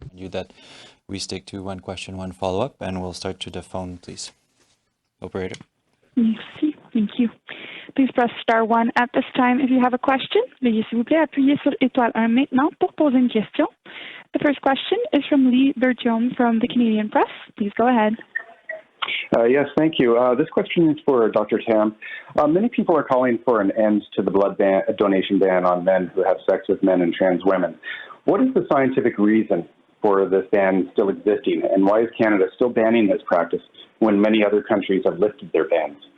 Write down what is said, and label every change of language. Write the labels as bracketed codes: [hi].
[en] You that we stick to one question, one follow-up, and we'll start to the phone, please. Operator. [fr] Merci. [en] Thank you. Please press star 1 at this time if you have a question. [fr] Veuillez s'il vous plaît appuyer sur étoile 1 maintenant pour poser une question. [en] The first question is from Lee Bertium from the Canadian Press. Please go ahead. Yes, thank you. This question is for Dr. Tam. Many people are calling for an end to the blood donation ban on men who have sex with men and trans women. What is the scientific reason for this ban still existing, and why is Canada still banning this practice when many other countries have lifted their bans?